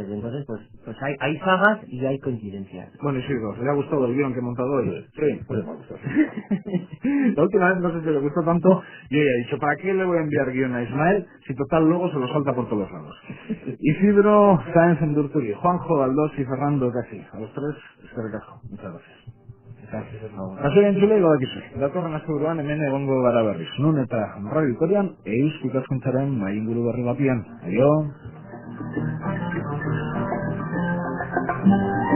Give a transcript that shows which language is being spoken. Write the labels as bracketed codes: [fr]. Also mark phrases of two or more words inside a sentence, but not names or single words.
[es] Entonces, pues hay sagas y hay coincidencias. Bueno, Isidro, ¿le ha gustado el guión que he montado hoy? Sí. Pues me gusta. La última vez no sé si le gustó tanto, yo ya he dicho, ¿para qué le voy a enviar guión a Ismael si total luego se lo salta por todos lados? Isidro Sáenz Endurturi, Juanjo Aldós y Fernando Casi. A los tres, [eu] eskerrik asko. [es] Muchas gracias. [eu] Kaso entzule badakizu. Datorren asteburuan hemen egongo gara berriz. Nun eta Radio Vitorian eusko ikaskuntzaren mahainguru berri batean. Aio.